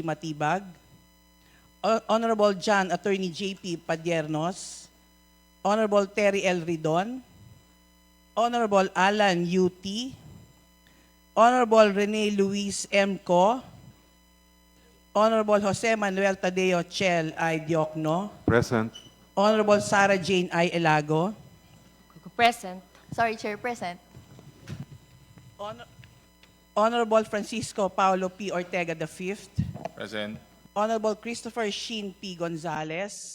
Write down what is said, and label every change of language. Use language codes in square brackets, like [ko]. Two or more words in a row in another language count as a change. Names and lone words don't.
[en] Matibag, Honorable John Attorney J.P. Padiernos, Honorable Terry L. Ridon, Honorable Alan U.T., Honorable Rene Luis M. Co., Honorable Jose Manuel Tadeo Chel I. Diokno, Present. Honorable Sarah Jane I. Elago, Present. Sorry, Chair, present. Honorable Francisco Paulo P. Ortega V, Present. Honorable Christopher Sheen P. Gonzalez,